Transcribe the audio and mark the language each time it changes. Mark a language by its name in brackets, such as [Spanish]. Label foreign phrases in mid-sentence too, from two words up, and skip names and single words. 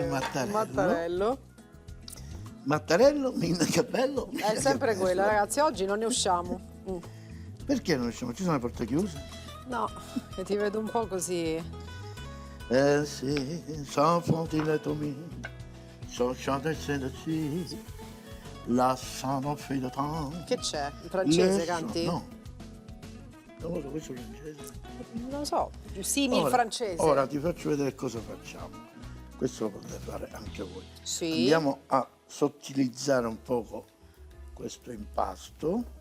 [Italian] scemo. mattarello. Mattarello. Mattarello, minna che bello. È sempre quella, ragazzi. Oggi non ne usciamo. Perché non usciamo? Ci sono le porte chiuse? No, che ti vedo un po' così. Eh sì, sans frontiere mi, sans chanter ci, la sans fait de temps. Che c'è? In francese [French] Le [Italian] canti? no, non lo so, questo è francese. Non lo so. Simil francese. Ora ti faccio vedere cosa facciamo. Questo lo potete fare anche voi. Sì. Andiamo a sottilizzare un poco questo impasto.